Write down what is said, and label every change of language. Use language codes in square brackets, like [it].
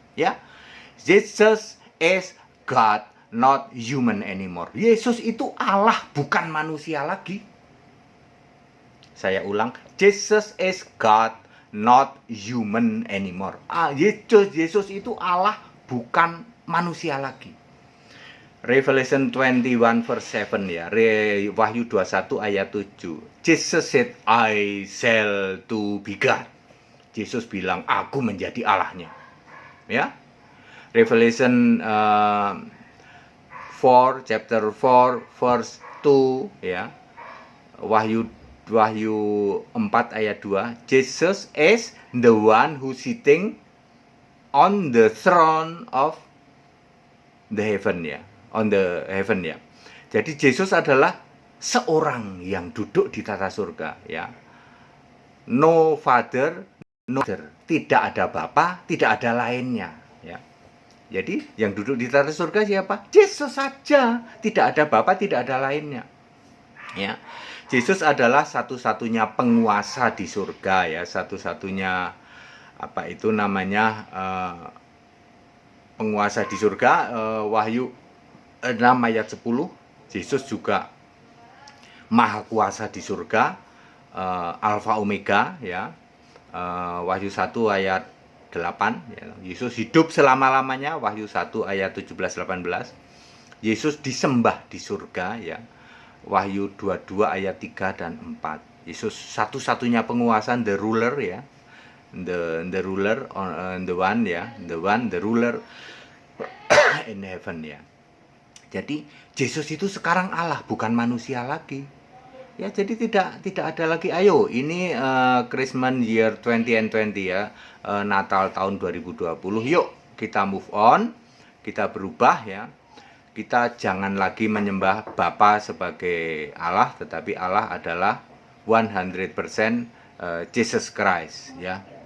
[en] Ya, Jesus is God, not human anymore. [id] Yesus itu Allah, bukan manusia lagi. Saya ulang, [en] Jesus is God, not human anymore. [id] Yesus itu Allah, bukan manusia lagi. [en] Revelation 21 verse 7 ya. [id] Wahyu 21 ayat 7. [en] Jesus said, I shall to be God. [id] Yesus bilang, aku menjadi Allahnya. [en] Ya. Revelation 4 chapter 4 verse 2 ya. [id] Wahyu 4 ayat 2. [en] Jesus is the one who sitting on the throne of the heaven ya. On the heaven ya. [id] Jadi Yesus adalah seorang yang duduk di tata surga ya. [en] No father, no mother. [id] Tidak ada bapa, tidak ada lainnya ya. Jadi yang duduk di tata surga siapa? Yesus saja. Tidak ada bapa, tidak ada lainnya. Ya. Yesus adalah satu-satunya penguasa di surga ya, satu-satunya apa itu namanya penguasa di surga. Wahyu 6 ayat 10, Yesus juga maha kuasa di surga, Alfa Omega ya. Wahyu 1 ayat 8 ya. Yesus hidup selama-lamanya, Wahyu 1 ayat 17-18. Yesus disembah di surga ya. Wahyu 22 ayat 3 dan 4. Yesus satu-satunya penguasa, the ruler ya. [en] The ruler on the one ya, the ruler in heaven ya. [id] Jadi Yesus itu sekarang Allah, bukan manusia lagi. Ya, jadi tidak ada lagi. Ayo, ini [en] Christmas year 2020 [id] ya, Natal tahun 2020. Yuk kita move on, kita berubah ya. Kita jangan lagi menyembah Bapa sebagai Allah, tetapi Allah adalah 100% Jesus Christ ya.